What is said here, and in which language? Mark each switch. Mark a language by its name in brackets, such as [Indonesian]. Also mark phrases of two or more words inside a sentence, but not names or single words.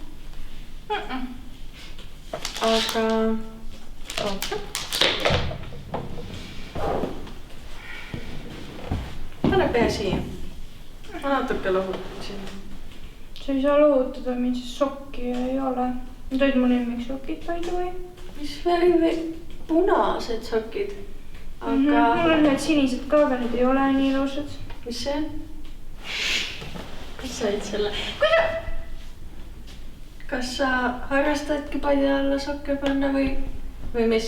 [Estonian] Aga oota. Pane pea siia. Ma natuke lohutan sind. Sa ei saa lohutada, mind siis sokki ei ole. Need olid mu lemmiksokid, [English] by the way. [Estonian] Mis värvi punased sokid? Aga Mul on need sinised ka, aga need ei ole nii ilusad. mis see on? Kus said selle? Kas sa harrastadki padi alla sokke panna või mis?